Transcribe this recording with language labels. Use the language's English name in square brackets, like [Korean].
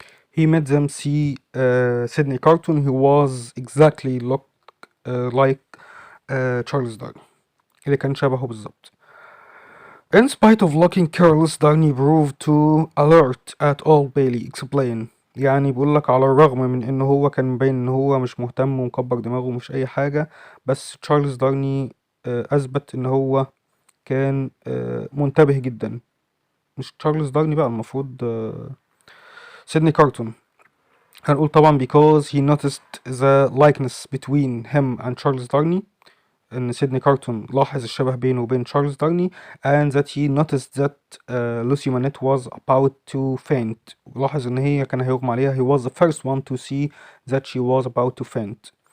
[English] He made them see Sidney Carton who was exactly like Charles Darney، [Arabic] اللي كان شبهه بالظبط. [English] In spite of looking careless Darney proved to alert at Old Bailey. Explain. [Arabic] يعني بيقول لك على الرغم من ان هو كان مبين ان هو مش مهتم ومكبر دماغه ومش اي حاجة، بس تشارلز دارني اثبت ان هو كان منتبه جدا. مش تشارلز دارني بقى، المفروض سيدني كارتون. هنقول طبعا [English] because he noticed the likeness between him and Charles Darney، [Arabic] ان سيدني كارتون لاحظ الشبه بينه وبين تشارلز دارني [English] and that he noticed that Lucy Manette was about to faint، [Arabic] لاحظ ان هي كان هيغمى عليها. [English] he was the first one to see that she was about to faint.